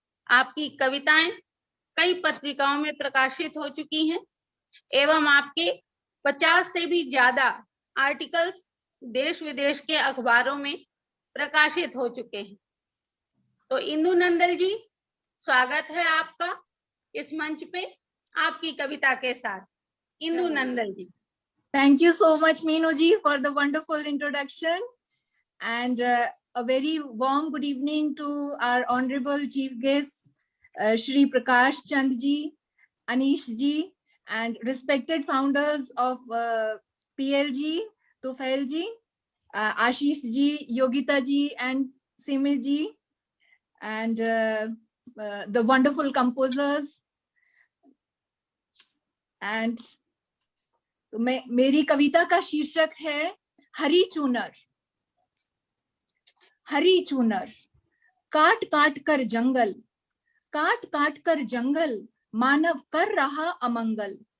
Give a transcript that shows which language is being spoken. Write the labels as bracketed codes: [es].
[hi] आपकी कविताएं कई पत्रिकाओं में प्रकाशित हो चुकी हैं एवं आपके 50 से भी ज्यादा आर्टिकल्स देश विदेश के अखबारों में प्रकाशित हो चुके हैं। तो इंदु नंदल जी, स्वागत है आपका इस मंच पे आपकी कविता के साथ। इंदु नंदल जी। [en] Thank you so much, Meenu ji, for the wonderful introduction, and a very warm good evening to our honorable chief guests, Shri Prakash Chand ji, Anish ji, and respected founders of PLG, Tufail ji, Ashish ji, Yogita ji, and Simi ji, and the wonderful composers. And [hi] तो मेरी कविता का शीर्षक है हरी चूनर। हरी चूनर, काट काट कर जंगल, काट काट कर जंगल, मानव कर रहा अमंगल।